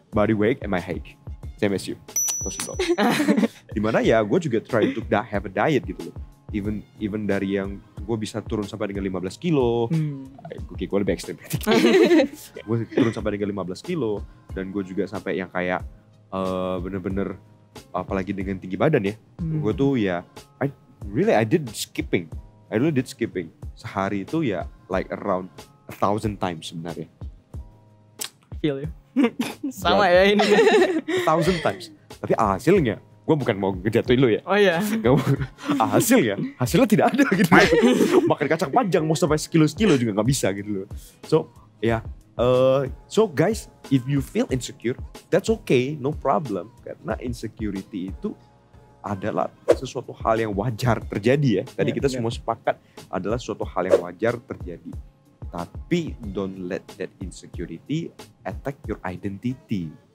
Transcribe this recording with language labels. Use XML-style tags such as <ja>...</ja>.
<en>Body weight and my height, same as you.</en> <id>Dimana ya gue juga</id> <en>try to have a diet</en> <id>gitu loh. Even dari yang gue bisa turun sampai dengan 15 kilo. Gue lebih ekstrim. Gue turun sampai dengan 15 kilo. Dan gue juga sampai yang kayak bener-bener, apalagi dengan tinggi badan ya. Gue tuh ya</id> <en>I really did skipping.</en> <id>Sehari itu ya</id> <en>like around 1,000 times</en> <id>sebenarnya.</id> <en>Feel you.</en> <id>Sama ya ini.</id> <en>1,000 times.</en> <id>Tapi hasilnya, gue bukan mau ngejatuhin lo ya. Oh iya. Hasilnya tidak ada gitu. Makan kacang panjang mau sampai sekilo juga nggak bisa gitu loh.</id> <en>So ya, so guys, if you feel insecure, that's okay, no problem.</en> <id>Karena insecurity itu adalah sesuatu hal yang wajar terjadi ya. Tadi kita semua sepakat adalah suatu hal yang wajar terjadi. Tapi</id> <en>don't let that insecurity attack your identity.</en>